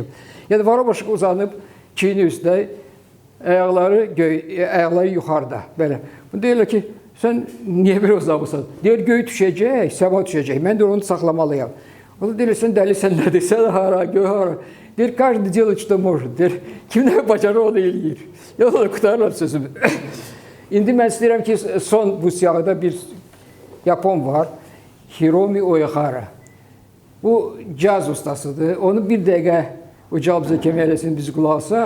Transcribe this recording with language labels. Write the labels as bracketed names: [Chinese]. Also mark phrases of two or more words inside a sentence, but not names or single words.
[Azerbaijani] Yəni varobuşuq uzanıb çiyini üstə, ayaqları yuxarıda. Belə. Deyirlər ki, sən niyə belə uzanmışsan? Deyir, göy düşəcək, səma düşəcək. Mən də onu saxlamalıyam. O da deyir, sən dəlisən nədir? Sən hara, göy hara? Deyir, [Russian] каждый делает, что может. [Azerbaijani] Deyir, kim nə bacarır, onu eləyir. Yəni, onu qutarıram sözümü. İndi mən istəyirəm ki, son bu siyahıda bir Yapon var, Hiromi Oehara. Bu caz ustasıdır. Onu bir dəqiqə o cazı kömək eləsin, bizi qulaq asaq.